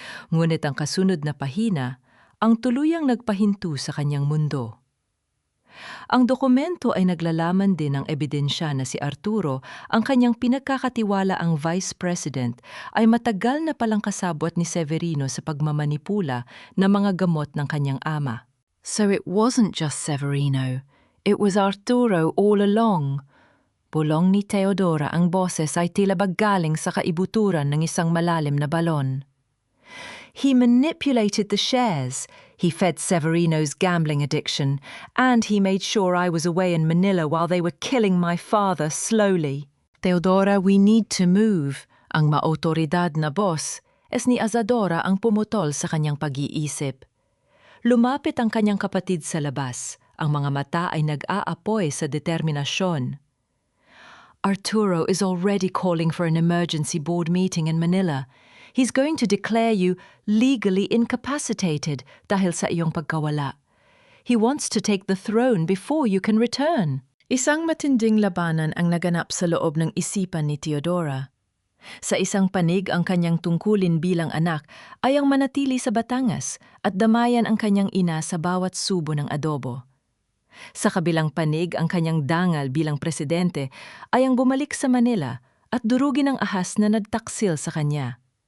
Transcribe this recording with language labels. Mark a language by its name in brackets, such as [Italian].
[Filipino] Ngunit ang kasunod na pahina, ang tuluyang nagpahinto sa kanyang mundo. Ang dokumento ay naglalaman din ng ebidensya na si Arturo, ang kanyang pinagkakatiwalaang Vice President, ay matagal na palang kasabwat ni Severino sa pagmamanipula ng mga gamot ng kanyang ama. [English] So it wasn't just Severino, it was Arturo all along. [Filipino] Bulong ni Teodora, ang boses ay tila baggaling sa kaibuturan ng isang malalim na balon. [English] He manipulated the shares, he fed Severino's gambling addiction, and he made sure I was away in Manila while they were killing my father slowly. Teodora, we need to move. [Filipino] Ang maotoridad na boss, ni Azadora ang pumutol sa kanyang pag-iisip. Lumapit ang kanyang kapatid sa labas. Ang mga mata ay nag-aapoy sa determinasyon. [English] Arturo is already calling for an emergency board meeting in Manila. He's going to declare you legally incapacitated [Filipino] dahil sa iyong pagkawala. [English] He wants to take the throne before you can return. [Filipino] Isang matinding labanan ang naganap sa loob ng isipan ni Teodora. Sa isang panig, ang kanyang tungkulin bilang anak ay ang manatili sa Batangas at damayan ang kanyang ina sa bawat subo ng adobo. Sa kabilang panig, ang kanyang dangal bilang presidente ay ang bumalik sa Manila at durugin ang ahas na nagtaksil sa kanya.